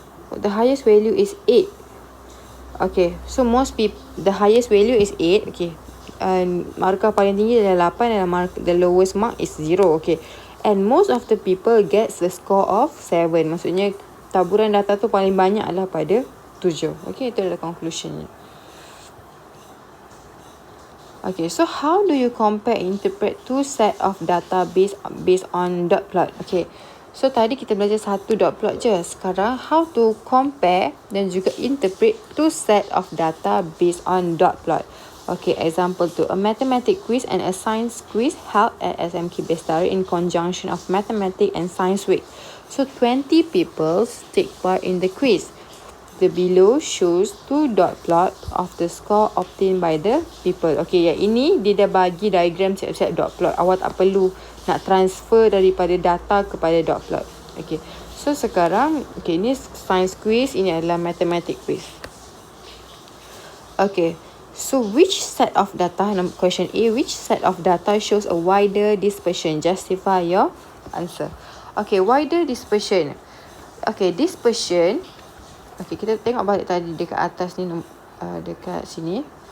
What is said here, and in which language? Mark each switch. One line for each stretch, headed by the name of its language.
English: The highest value is 8. Okay, so most people, the highest value is 8. Okay, and
Malay: markah paling tinggi adalah 8 dan
English: the lowest mark is 0. Okay, and most of the people gets the score of 7.
Malay: Maksudnya taburan data tu paling banyak adalah pada 7. Okay, itu adalah conclusionnya.
English: Okay, so how do you compare and interpret two set of data based on dot plot? Okay, So
Malay: tadi kita belajar satu
English: dot plot
Malay: je. Sekarang
English: how to compare
Malay: dan juga
English: interpret two set of data based on dot plot. Okay, example 2. A mathematics quiz and a science quiz held at SMK Bestari in conjunction of mathematics and science week. So 20 people take part in the quiz. The below shows two dot plot of the score obtained by the people.
Malay: Okay, yang ini dia dah bagi diagram siap-siap dot plot. Awak tak perlu nak transfer daripada data kepada dot plot. Okay, so sekarang, okay, ini science quiz, ini adalah mathematics quiz.
English: Okay, so which set of data, question A, which set of data shows a wider dispersion? Justify your answer. Okay, wider dispersion.
Malay: Okay, dispersion. Okay, kita tengok balik tadi dekat atas ni, dekat sini.